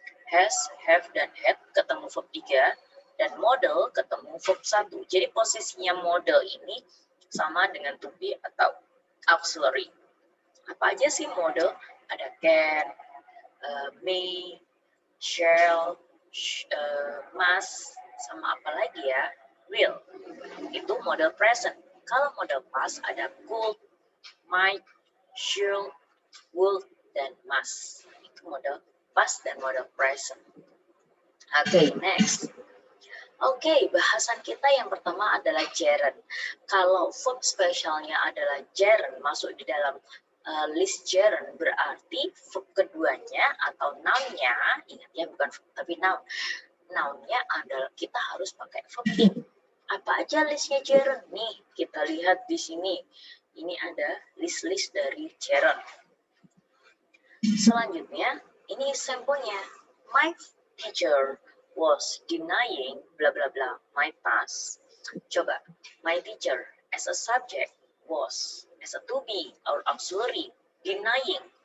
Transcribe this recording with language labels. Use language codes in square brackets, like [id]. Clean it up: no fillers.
[id] Has, have, dan had ketemu verb 3. Dan model ketemu verb 1. Jadi posisinya model ini sama dengan to be atau auxiliary. Apa aja sih model? Ada can, may, shall, must, sama apa lagi ya? Will. Itu model present. Kalau model past ada could, might, should, would, dan must. Itu model past dan model present. Oke, next. Oke, bahasan kita yang pertama adalah gerund. Kalau verb spesialnya adalah gerund, masuk di dalam list gerund, berarti verb keduanya atau noun-nya, ingat ya bukan verb, tapi noun. Noun-nya adalah kita harus pakai verb ing. Apa aja listnya gerund? Nih, kita lihat di sini. Ini ada list-list dari gerund. Selanjutnya, ini sampelnya. [en] My teacher was denying bla bla bla my past. Coba, my teacher as a subject was as a to be or auxiliary denying.